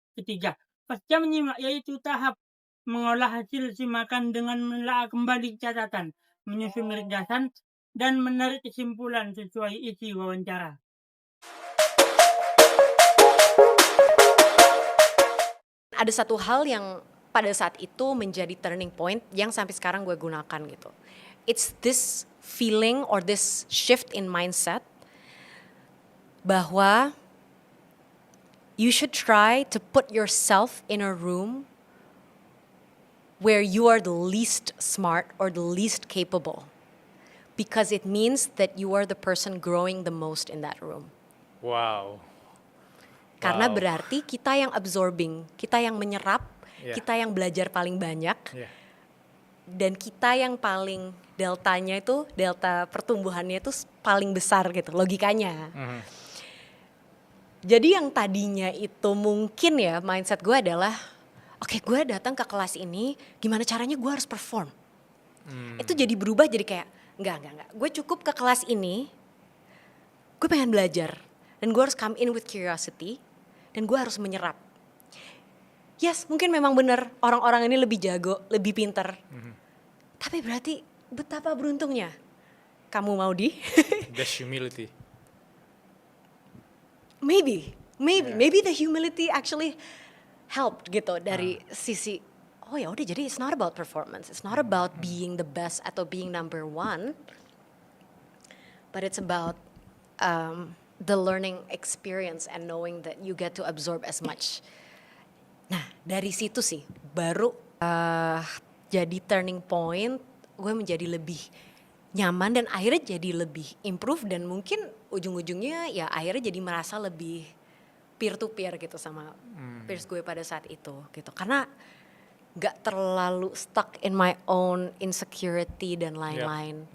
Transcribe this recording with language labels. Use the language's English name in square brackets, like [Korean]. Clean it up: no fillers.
[Indonesian] Ketiga, pasca menyimak, yaitu tahap mengolah hasil simakan dengan menelaah kembali catatan, menyusun ringkasan, dan menarik kesimpulan sesuai isi wawancara. Ada satu hal yang pada saat itu menjadi turning point yang sampai sekarang gue gunakan gitu. [English] It's this feeling or this shift in mindset [Indonesian] bahwa [English] you should try to put yourself in a room where you are the least smart or the least capable, because it means that you are the person growing the most in that room. Wow. [Indonesian] Karena berarti kita yang absorbing, kita yang menyerap, kita yang belajar paling banyak, dan kita yang paling deltanya itu, delta pertumbuhannya itu paling besar gitu, logikanya. Jadi yang tadinya itu mungkin ya mindset gue adalah, oke, gue datang ke kelas ini, gimana caranya gue harus perform. Itu jadi berubah jadi kayak, enggak. Gue cukup ke kelas ini, gue pengen belajar. Dan gue harus [English] come in with curiosity, [Indonesian] dan gue harus menyerap. Yes, mungkin memang benar orang-orang ini lebih jago, lebih pinter. Tapi berarti betapa beruntungnya kamu mau di [English] That's humility. Maybe the humility actually helped [Indonesian] gitu dari sisi oh ya udah, jadi [English] it's not about performance, it's not about being the best [Indonesian] atau [English] being number one, but it's about the learning experience and knowing that you get to absorb as much. [Indonesian] Nah dari situ sih baru jadi turning point, gue menjadi lebih nyaman dan akhirnya jadi lebih improve, dan mungkin ujung-ujungnya ya akhirnya jadi merasa lebih [English] peer to peer [Indonesian] gitu sama peers gue pada saat itu gitu, karena gak terlalu [English] stuck in my own insecurity [Indonesian] dan lain-lain.